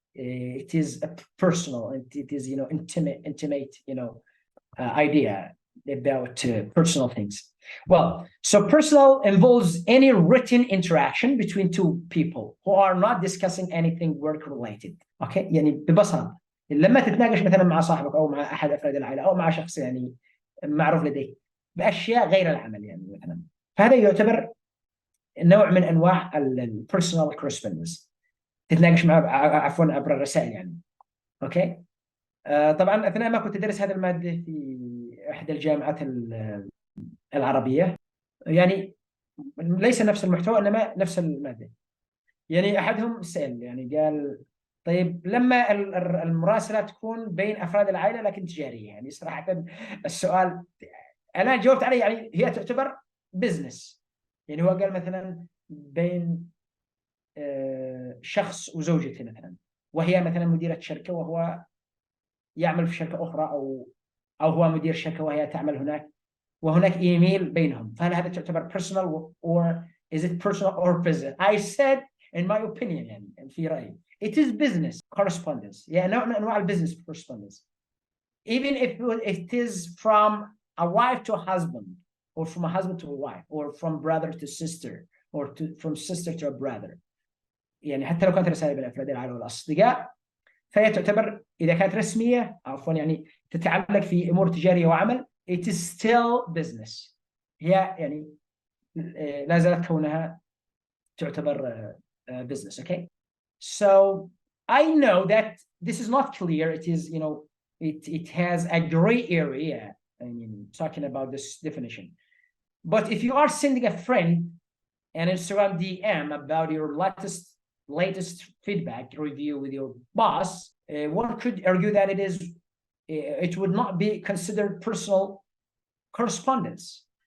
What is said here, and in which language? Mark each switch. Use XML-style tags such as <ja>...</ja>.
<en>It is a personal, and it is, intimate, idea about personal things. Well, so personal involves any written interaction between two people who are not discussing anything work related.</en> <ar>Okay, يعني ببساطة لما تتناقش مثلا مع صاحبك او مع احد افراد العائلة او مع شخص معروف لديك باشياء غير العمل مثلا، فهذا يعتبر نوع من انواع</ar> <en>البيرسونال كورسبوندنس.</en> <ar>تتناقش مع عفوا عبر الرسائل اوكي. طبعا اثناء ما كنت ادرس هذه الماده في احدى الجامعات العربيه، ليس نفس المحتوى انما نفس الماده. احدهم سأل قال طيب لما المراسله تكون بين افراد العائله لكن تجاريه، صراحه السؤال انا جاوبت عليه، هي تعتبر بزنس. هو قال مثلا بين شخص وزوجته مثلا، وهي مثلا مديرة شركة وهو يعمل في شركة أخرى، أو هو مدير شركة وهي تعمل هناك، وهناك إيميل بينهم، فهل هذا تعتبر</ar> <en>personal or is it personal or business? I said in my opinion</en> <ar>في رأيي</ar> <en>it is business correspondence.</en> <ar>نوع من أنواع</ar> <en>business correspondence, even if it is from a wife to a husband, or from a husband to a wife, or from brother to sister, or from sister to a brother.</en> <ar>حتى لو كانت رسائل بين أفراد العائلة والأصدقاء، فهي تعتبر إذا كانت رسمية عفوا تتعلق في أمور تجارية وعمل</ar> <en>it is still business.</en> <ar>هي لا زالت كونها تعتبر business.</ar> <en>Okay, so I know that this is not clear. It is it has a gray area talking about this definition. But if you are sending a friend an Instagram DM about your latest feedback review with your boss, one could argue that it would not be considered personal correspondence.</en>